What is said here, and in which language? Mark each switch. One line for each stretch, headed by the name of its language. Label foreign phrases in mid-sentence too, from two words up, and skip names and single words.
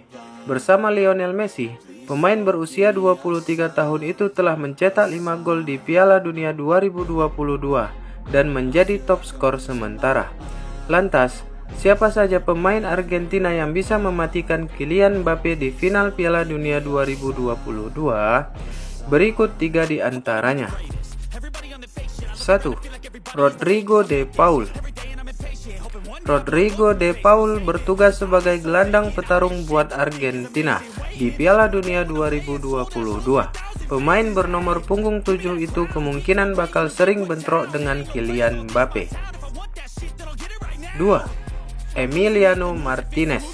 Indonesian: Bersama Lionel Messi, pemain berusia 23 tahun itu telah mencetak 5 gol di Piala Dunia 2022 dan menjadi top skor sementara. Lantas, siapa saja pemain Argentina yang bisa mematikan Kylian Mbappe di final Piala Dunia 2022? Berikut 3 di antaranya. 1. Rodrigo de Paul. Rodrigo de Paul bertugas sebagai gelandang petarung buat Argentina di Piala Dunia 2022. Pemain bernomor punggung 7 itu kemungkinan bakal sering bentrok dengan Kylian Mbappe. 2. Emiliano Martinez.